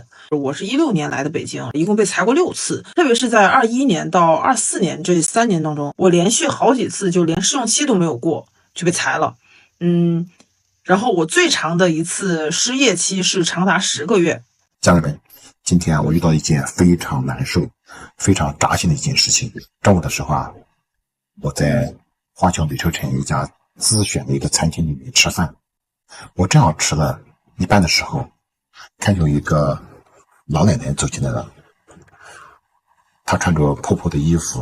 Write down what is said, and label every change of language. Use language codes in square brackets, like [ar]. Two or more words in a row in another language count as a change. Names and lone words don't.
[zh] 我是16年來的北京，一共被裁過6次，特別是在21年到24年這3年當中，我連續好幾次就連試用期都沒有過就被裁了。然後我最長的一次失業期是長達10個月。家人們，今天我遇到一件非常難受、非常扎心的一件事情。中午的时候我在华侨旅车城一家自选的一个餐厅里面吃饭，我正好吃了一半的时候，看有一个老奶奶走进来了，她穿着破破的衣服。